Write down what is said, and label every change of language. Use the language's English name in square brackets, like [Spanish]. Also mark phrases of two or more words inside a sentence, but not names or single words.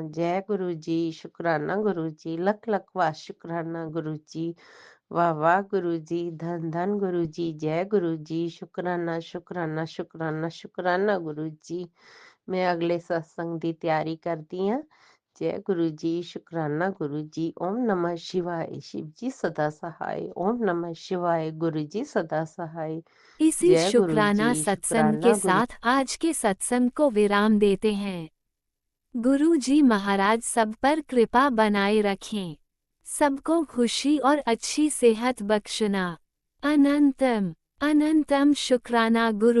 [Punjabi] ਜੈ ਗੁਰੂ ਜੀ, ਸ਼ੁਕਰਾਨਾ ਗੁਰੂ ਜੀ, ਲੱਖ ਲੱਖ ਵਾਰ ਸ਼ੁਕਰਾਨਾ ਗੁਰੂ ਜੀ। ਵਾਹ ਵਾਹ ਗੁਰੂ ਜੀ, ਧੰਨ ਧੰਨ ਗੁਰੂ ਜੀ, ਜੈ ਗੁਰੂ ਜੀ, ਸ਼ੁਕਰਾਨਾ ਸ਼ੁਕਰਾਨਾ ਸ਼ੁਕਰਾਨਾ ਸ਼ੁਕਰਾਨਾ ਗੁਰੂ ਜੀ। ਮੈਂ ਅਗਲੇ ਸਤਸੰਗ ਦੀ ਤਿਆਰੀ ਕਰਦੀ ਹਾਂ। [Hindi] जय गुरु जी, शुकराना गुरु जी। ओम नमः शिवाय। शिव जी सदा सहाय। ओम नमः शिवाय। गुरु जी सदा सहाय। इसी जय गुरु जी, शुक्राना सत्संग के शुकराना गुरु। साथ आज के सत्संग को विराम देते हैं। गुरु जी महाराज सब पर कृपा बनाए रखें, सबको खुशी और अच्छी सेहत बख्शना। अनंतम अनंतम शुक्राना गुरु जी।